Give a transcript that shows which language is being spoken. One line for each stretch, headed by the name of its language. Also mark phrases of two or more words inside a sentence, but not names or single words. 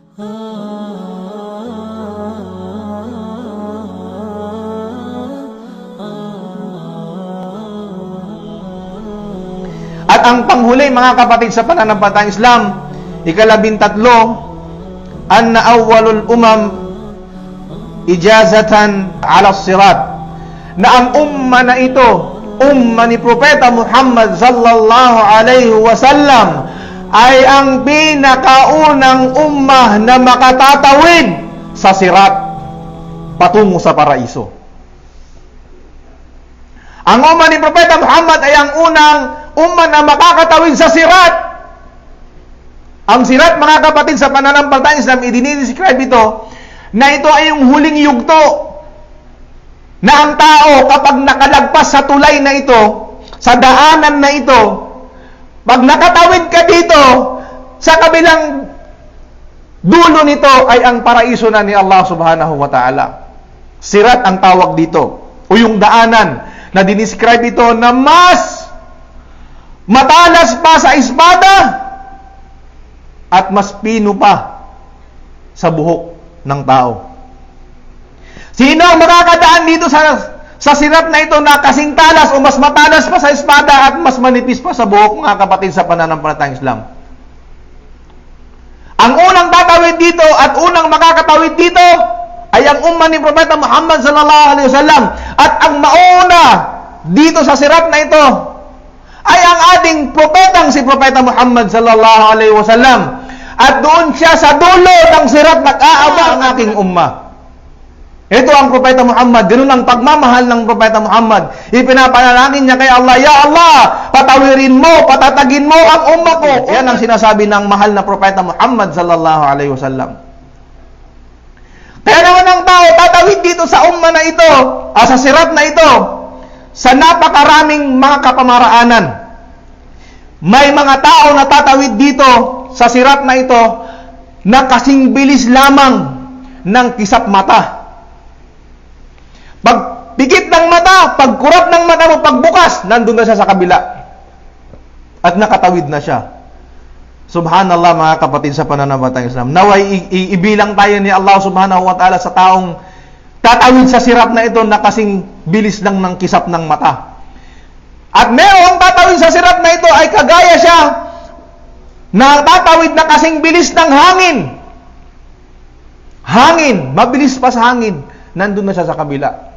Filipino: At ang panghuli, mga kapatid, sa pananampalatayang Islam, ika-13,
Arabic: أنا أول الأمم إجازةً على الصراط,
Filipino: na ang umma na ito, umma ni Propeta Muhammad
Arabic: صلى الله عليه وسلم,
Filipino: ay ang pinakaunang ummah na makatatawid sa sirat patungo sa paraiso. Ang umma ni Propeta Muhammad ay ang unang umma na makakatawid sa sirat. Ang sirat, mga kapatid, sa pananampalatayang Islam, idinidescribe ito na ito ay yung huling yugto na ang tao, kapag nakalagpas sa tulay na ito, sa daanan na ito, pag nakatawid ka dito, sa kabilang dulo nito ay ang paraiso na ni Allah
Arabic: سبحانه وتعالى.
Filipino: Sirat ang tawag dito, o yung daanan na dinescribe ito na mas matalas pa sa espada at mas pino pa sa buhok ng tao. Sino ang makakadaan dito sa sirat na ito na kasing talas o mas matalas pa sa espada at mas manipis pa sa buhok, mga kapatid, sa pananampalatayang Islam? Ang unang tatawid dito at unang makakatawid dito ay ang umma ni Propeta Muhammad
Arabic: صلى الله عليه وسلم.
Filipino: At ang mauna dito sa sirat na ito ay ang ating propetang si Propeta Muhammad
Arabic: صلى الله عليه وسلم.
Filipino: At doon siya sa dulo ng sirat nag-aaba ang aking umma. Ito ang Propeta Muhammad. Ganun ang pagmamahal ng Propeta Muhammad. Ipinapanalangin niya kay Allah,
Arabic: يا الله,
Filipino: patawirin mo, patatagin mo ang umma ko. Yan ang sinasabi ng mahal na Propeta Muhammad
Arabic: صلى الله عليه وسلم.
Filipino: Kaya naman ang tao tatawid dito sa umma na ito, sa sirat na ito, sa napakaraming mga kapamaraanan. May mga tao na tatawid dito sa sirat na ito na kasing bilis lamang ng kisap mata. Pag pikit ng mata, pagkurap ng mata mo, pagbukas, nandun na siya sa kabila. At nakatawid na siya. Subhanallah, mga kapatid, sa pananampalatayang Islam. Naway ibilang tayo ni Allah
Arabic: سبحانه وتعالى
Filipino: sa taong tatawid sa sirat na ito na kasing bilis lang ng kisap ng mata. At merong tatawid sa sirat na ito ay kagaya siya na tatawid na kasing bilis ng hangin. Hangin, mabilis pa sa hangin, nandun na siya sa kabila.